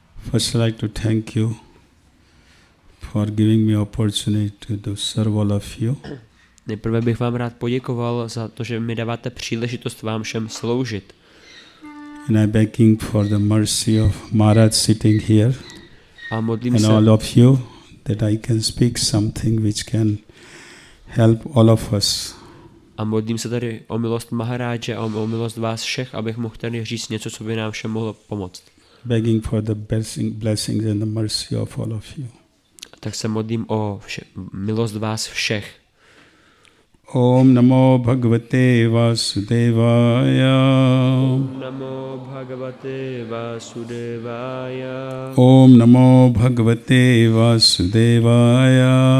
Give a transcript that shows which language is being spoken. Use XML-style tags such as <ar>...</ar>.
<en>First, I'd like to thank you for giving me opportunity to serve all of you.</en> <cs>Nejprve bych vám rád poděkoval za to, že mi dáváte příležitost vám všem sloužit.</cs> <en>And I'm begging for the mercy of Maharaj sitting here</en> <cs>A modlím</cs> <en>and</en> <cs>se,</cs> <en>all of you that I can speak something which can help all of us.</en> <cs>a modlím se tady o milost Maharáže a o milost vás všech, abych mohl tady říct něco, co by nám všem mohlo pomoct.</cs> <en>Begging for the blessings and the mercy of all of you.</en> <cs>Tak se modlím o milost vás všech.</cs> <sa>Om Namo Bhagavate Vasudevaya. Om Namo Bhagavate Vasudevaya. Om Namo Bhagavate Vasudevaya.</sa>